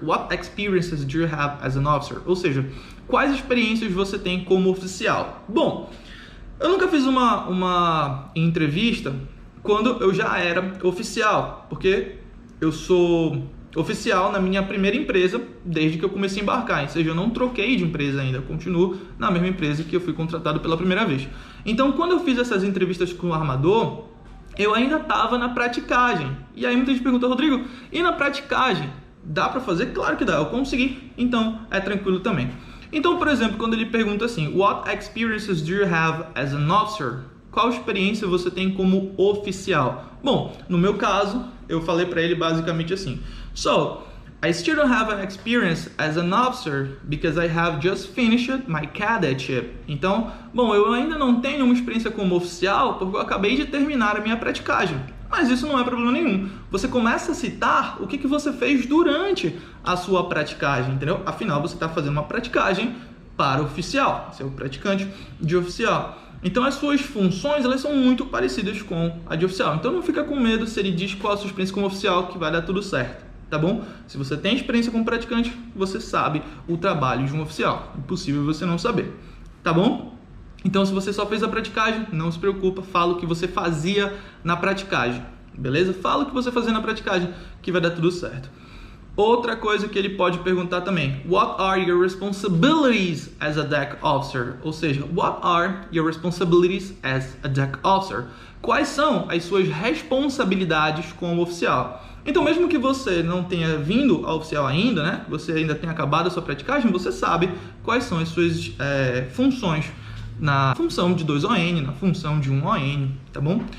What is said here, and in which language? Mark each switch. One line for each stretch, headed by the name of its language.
English: What experiences do you have as an officer?
Portuguese: Ou seja, quais experiências você tem como oficial? Bom, eu nunca fiz uma entrevista quando eu já era oficial, porque eu sou oficial na minha primeira empresa desde que eu comecei a embarcar, ou seja, eu não troquei de empresa ainda, eu continuo na mesma empresa que eu fui contratado pela primeira vez. Então, quando eu fiz essas entrevistas com o armador, eu ainda estava na praticagem. E aí muita gente pergunta: Rodrigo, e na praticagem? Dá para fazer? Claro que dá, eu consegui, então é tranquilo também. Então, por exemplo, quando ele pergunta assim: What experiences do you have as an officer? Qual experiência você tem como oficial?
English: Bom, no meu caso, eu falei para ele basicamente assim: So, I still don't have an experience as an officer because I have just finished my cadetship.
Portuguese: Então, bom, eu ainda não tenho uma experiência como oficial porque eu acabei de terminar a minha praticagem. Mas isso não é problema nenhum. Você começa a citar o que você fez durante a sua praticagem, entendeu? Afinal, você está fazendo uma praticagem para oficial. Você é o praticante de oficial. Então as suas funções, elas são muito parecidas com a de oficial. Então não fica com medo se ele diz qual a sua experiência como oficial, que vai dar tudo certo, tá bom? Se você tem experiência como praticante, você sabe o trabalho de um oficial. Impossível você não saber, tá bom? Então se você só fez a praticagem, não se preocupa, fala o que você fazia na praticagem, beleza? Fala o que você fazia na praticagem, que vai dar tudo certo.
English: Outra coisa que ele pode perguntar também: What are your responsibilities as a deck officer? Ou seja, what are your responsibilities as a deck officer?
Portuguese: Quais são as suas responsabilidades como oficial? Então, mesmo que você não tenha vindo ao oficial ainda, né? Você ainda tenha acabado a sua praticagem, você sabe quais são as suas funções na função de 2 ON, na função de 1 ON, tá bom?